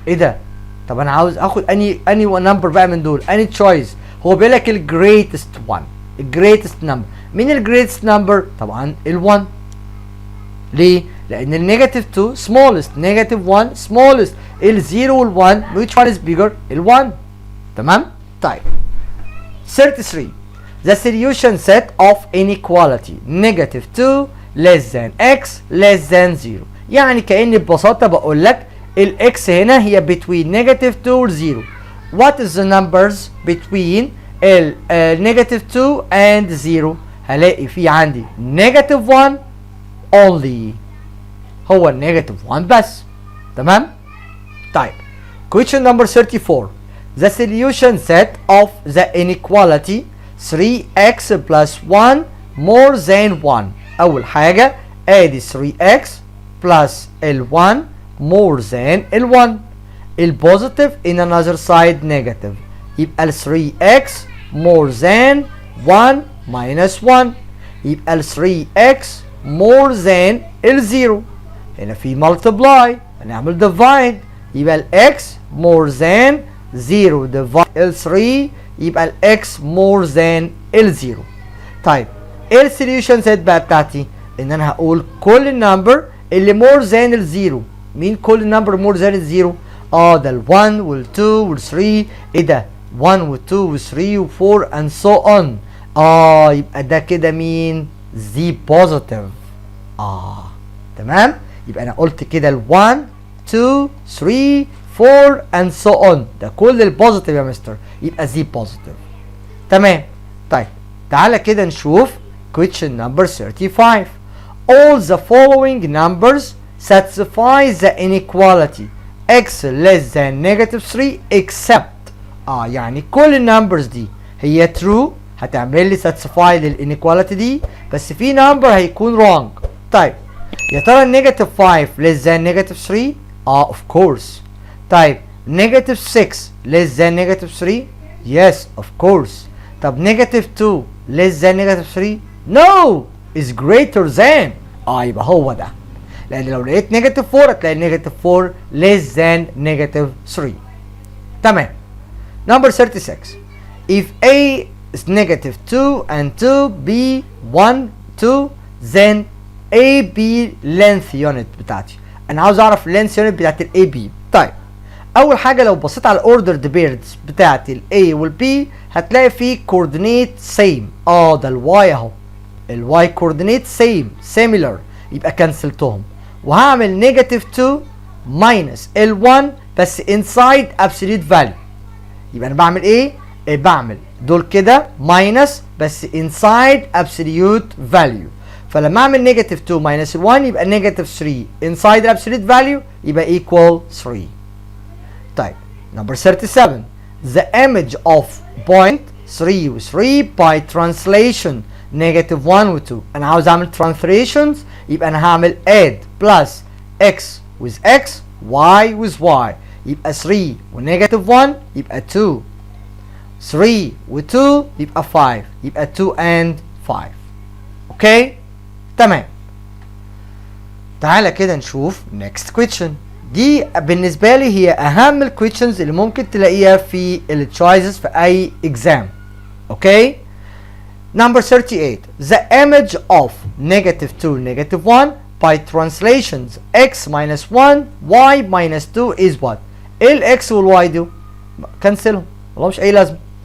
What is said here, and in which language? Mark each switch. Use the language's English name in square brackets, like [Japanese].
[Arabic] ايه ده؟ طب انا عاوز اخد اني نمبر بقى من دول، اني تشويس. هو بيقول لك الجريتست 1، الجريتست نمبر. مين الجريتست نمبر؟ طبعا ال 1. ليه؟ لان النيجاتيف 2 smallest، نيجاتيف 1 smallest، ال 0 وال 1 which one is bigger؟ ال 1. [English] تمام؟ طيب 33 the solution set of inequality negative 2 less than x less than 0. [Arabic] يعني كأني ببساطة بقول لك الاكس هنا هي between negative 2 و 0. [English] what is the numbers between ال negative 2 and 0؟ [Arabic] هلاقي في عندي [English] negative 1 only، هو النيجاتيف 1 بس. تمام؟ طيب question number 34 the solution set of the inequality 3x plus 1 more than 1. أول حاجة ادي 3x plus ال 1 more than ال 1. البوزيتيف in another side negative، يبقى ال 3x more than 1 minus 1، يبقى ال 3x more than ال 0. هنا في multiply هنعمل divide، يبقى ال x more than 0 divide ال 3، يبقى ال x more than ال 0. [Arabic] طيب ايه السوليوشن سيت بقى بتاعتي؟ ان انا هقول كل النمبر اللي more than ال 0. مين كل النمبر more than ال 0؟ ده ال 1 وال 2 وال 3. ايه ده؟ 1 وال 2 وال 3 و 4 and so on. يبقى ده كده مين؟ Z positive. تمام؟ يبقى انا قلت كده ال 1 2 3 4 and so on، ده كل البوزيتيف يا مستر، يبقى Z positive. تمام. طيب تعالى كده نشوف question number 35 [English] all the following numbers satisfy the inequality x less than negative 3 [Arabic] except يعني كل النمبرز دي هي true، هتعمل لي satisfy للانيكواليتي دي، بس في نمبر هيكون wrong. [English] طيب يا ترى النيجاتيف 5 less than negative 3؟ of course. طيب negative 6 less than negative 3؟ yes of course. طب negative 2 less than negative 3؟ no is greater than. [Arabic] يبقى هو ده، لان لو لقيت negative 4 هتلاقي negative 4 less than negative 3. تمام. [English] number 36 if a is negative 2 and 2b 1 2 then AB length unit بتاعتي. [Arabic] انا عاوز اعرف length unit بتاعت ال AB. طيب اول حاجه لو بصيت على الاوردر بيردز بتاعت ال A وال B هتلاقي فيه coordinate same. ده ال Y اهو، ال Y coordinate same similar، يبقى كنسلتهم وهعمل negative 2 minus ال 1 بس inside absolute value. يبقى انا بعمل ايه؟ بعمل دول كده minus بس inside absolute value. فلما اعمل نيجاتيف 2 minus 1 يبقى نيجاتيف 3 inside absolute value يبقى equal 3. [English] طيب number 37 the image of point 3 و 3 by translation negative 1 و 2. [Arabic] انا عاوز اعمل translations، يبقى انا هعمل add plus x with x y with y، يبقى 3 و negative 1 يبقى 2، 3 و 2 يبقى 5، يبقى 2 and 5. اوكي؟ تمام. تعالى كده نشوف next question. دي بالنسبة لي هي أهم الكويشنز اللي ممكن تلاقيها في التشويسز في أي exam. [English] Okay? number 38 the image of negative 2 negative 1 by translations x minus 1 y minus 2 is what؟ [Arabic] ايه الاكس والواي دول؟ كنسلهم، ملهمش أي لازمة.